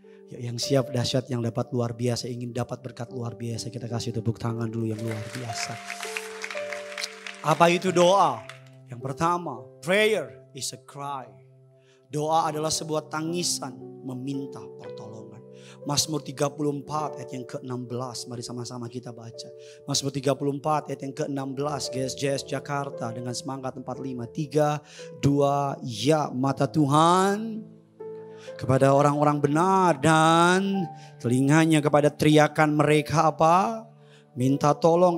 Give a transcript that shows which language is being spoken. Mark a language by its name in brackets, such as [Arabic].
[Indonesian] Ya, yang siap dahsyat, yang dapat luar biasa, ingin dapat berkat luar biasa, kita kasih tepuk tangan dulu yang luar biasa. Apa itu doa? Yang pertama, [English] prayer is a cry. [Indonesian] Doa adalah sebuah tangisan meminta pertolongan. Mazmur 34 ayat yang ke-16. Mari sama-sama kita baca. Mazmur 34 ayat yang ke-16. GSJS Jakarta dengan semangat 45. 3, 2, ya. Mata Tuhan kepada orang-orang benar dan telinganya kepada teriakan mereka apa? Minta tolong.